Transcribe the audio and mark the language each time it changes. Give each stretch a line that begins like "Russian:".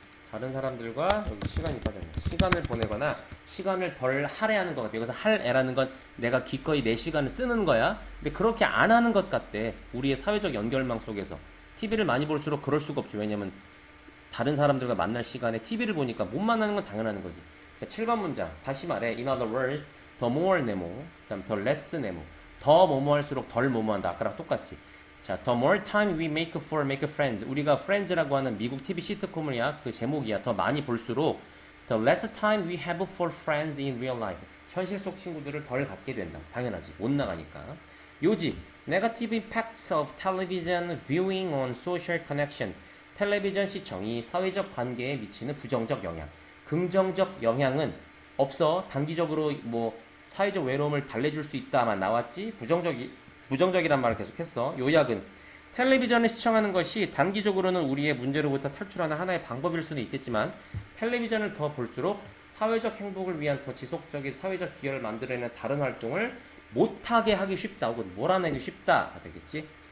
Korean: 다른 사람들과 여기 시간이 빠졌네. 시간을 보내거나 시간을 덜 할애하는 것 같아. 여기서 할애라는 건 내가 기꺼이 내 시간을 쓰는 거야. 근데 그렇게 안 하는 것 같대. 우리의 사회적 연결망 속에서. TV를 많이 볼수록 그럴 수가 없죠. 왜냐면 다른 사람들과 만날 시간에 TV를 보니까 못 만나는 건 당연한 거지. 자, 7번 문장. 다시 말해.
English: In other words, the more
Korean: 네모, 그 다음
English: the less 네모.
Korean: 더 뭐뭐 할수록 덜 뭐뭐 한다. 아까랑 똑같이. 자,
English: the more time we make friends.
Korean: 우리가 friends라고 하는 미국 TV 시트콤이야. 그 제목이야. 더 많이 볼수록
English: the less time we have for friends in real life.
Korean: 현실 속 친구들을 덜 갖게 된다. 당연하지. 못 나가니까. 요지.
English: Negative impacts of television viewing on social connection.
Korean: 텔레비전 시청이 사회적 관계에 미치는 부정적 영향. 긍정적 영향은 없어. 단기적으로 뭐 사회적 외로움을 달래줄 수 있다만 나왔지. 부정적이란 말을 계속했어. 요약은 텔레비전을 시청하는 것이 단기적으로는 우리의 문제로부터 탈출하는 하나의 방법일 수는 있겠지만 텔레비전을 더 볼수록 사회적 행복을 위한 더 지속적인 사회적 기여를 만들어내는 다른 활동을 못하게 하기 쉽다 혹은 몰아내기 쉽다가 되겠지.